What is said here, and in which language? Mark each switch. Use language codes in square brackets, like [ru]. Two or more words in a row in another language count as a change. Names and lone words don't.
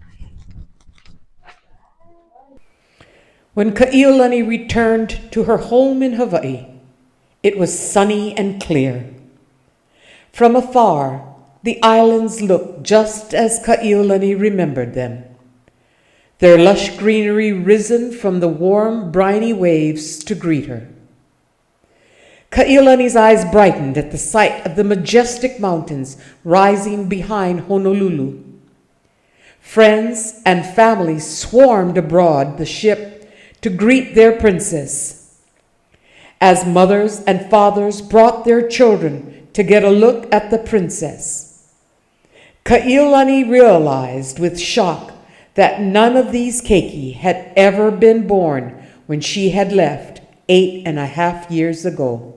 [en] When Kaʻiulani returned to her home in Hawaiʻi, it was sunny and clear. From afar, the islands looked just as Kaʻiulani remembered them. Their lush greenery risen from the warm, briny waves to greet her. Kaʻiulani's eyes brightened at the sight of the majestic mountains rising behind Honolulu. Friends and family swarmed aboard the ship to greet their princess. As mothers and fathers brought their children to get a look at the princess, Kaʻiulani realized with shock that none of these keiki had ever been born when she had left 8.5 years ago.